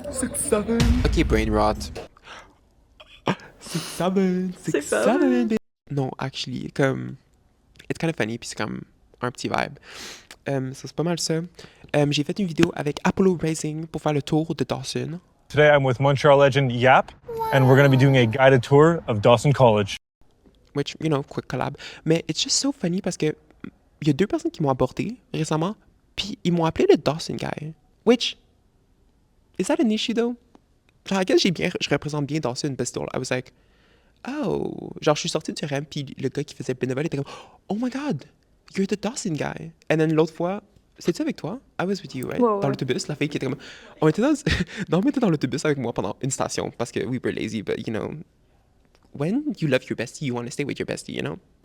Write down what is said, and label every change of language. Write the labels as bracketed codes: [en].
[en] 6-7. OK, brain rot. 6-7. 6-7. [fr] Non, [en] actually, [fr] comme... [en] It's kind of funny, [fr] puis c'est comme un petit vibe. Ça, c'est pas mal ça. J'ai fait une vidéo avec Apollo Racing pour faire le tour de Dawson. [en] Today I'm with Montreal legend Yap, and we're going to be doing a guided tour of Dawson College. Which, you know, quick collab. [fr] Mais [en] it's just so funny [fr] parce que il y a deux personnes qui m'ont abordé récemment, puis ils m'ont appelé le Dawson guy. [en] Which, is that an issue though? Genre, I guess [fr] je représente bien Dawson, [en] but still, I was like, oh. [fr] Genre, je suis sorti du REM, puis le gars qui faisait bénévole était comme, [en] oh my God, you're the Dawson guy. And then [fr] l'autre fois, c'était avec toi? [en] I was with you, right? [fr] Ouais. Dans l'autobus, la fille qui était comme... On était dans l'autobus avec moi pendant une station parce que [en] we were lazy, but you know, when you love your bestie, you want to stay with your bestie, you know?